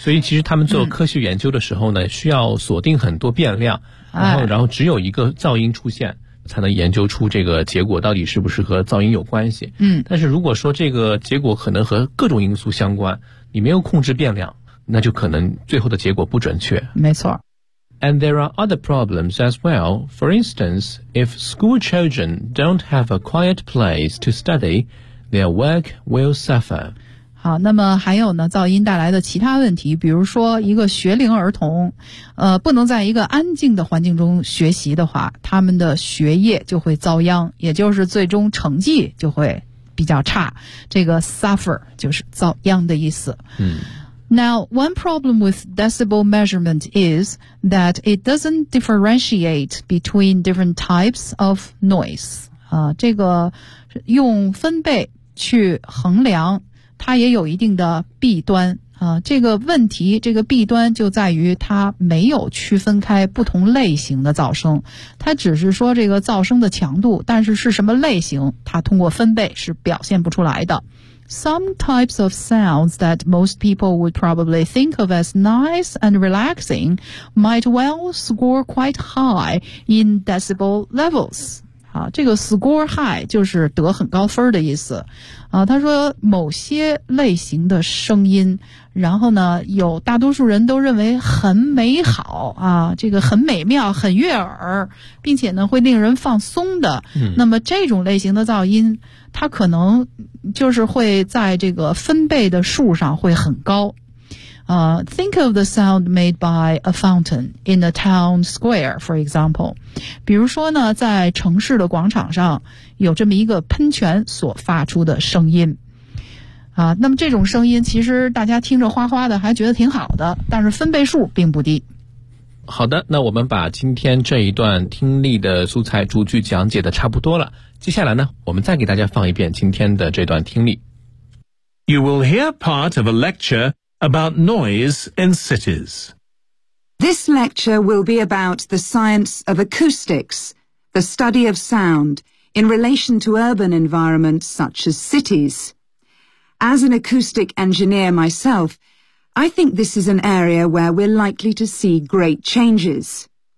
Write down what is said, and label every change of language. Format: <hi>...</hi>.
<zh>所以其实他们做科学研究的时候呢，需要锁定很多变量，然后只有一个噪音出现。才能研究出这个结果到底是不是和噪音有关系。嗯，但是如果说这个结果可能和各种因素相关，你没有控制变量，那就可能最后的结果不准确。没错。</zh> <en>And there are other problems as well. For instance, if school children don't have a quiet place to study, their work will suffer.</en> <zh>好，那么还有呢，噪音带来的其他问题，比如说一个学龄儿童，不能在一个安静的环境中学习的话，他们的学业就会遭殃，也就是最终成绩就会比较差。这个 suffer 就是遭殃的意思。</zh> <en>Now, one problem with decibel measurement is that it doesn't differentiate between different types of noise.</en> <zh>这个用分贝去衡量。它也有一定的弊端啊，这个问题，这个弊端就在于它没有区分开不同类型的噪声，它只是说这个噪声的强度，但是是什么类型，它通过分贝是表现不出来的。</zh> <en>Some types of sounds that most people would probably think of as nice and relaxing might well score quite high in decibel levels.</en> <zh>这个</zh> <en>score high</en> <zh>就是得很高分的意思啊。他说某些类型的声音，然后呢有大多数人都认为很美好啊，这个很美妙很悦耳，并且呢会令人放松的，那么这种类型的噪音它可能就是会在这个分贝的数上会很高。</zh> <en>Think of the sound made by a fountain in a town square, for example.</en> <zh>比如说呢，在城市的广场上有这么一个喷泉所发出的声音。那么这种声音其实大家听着哗哗的还觉得挺好的，但是分贝数并不低。好的，那我们把今天这一段听力的素材逐句讲解的差不多了。接下来呢，我们再给大家放一遍今天的这段听力。</zh> <en>You will hear part of a lectureAbout noise in cities. This lecture will be about the science of acoustics, the study of sound, in relation to urban environments such as cities. As an acoustic engineer myself, I think this is an area where we're likely to see great changes.</en>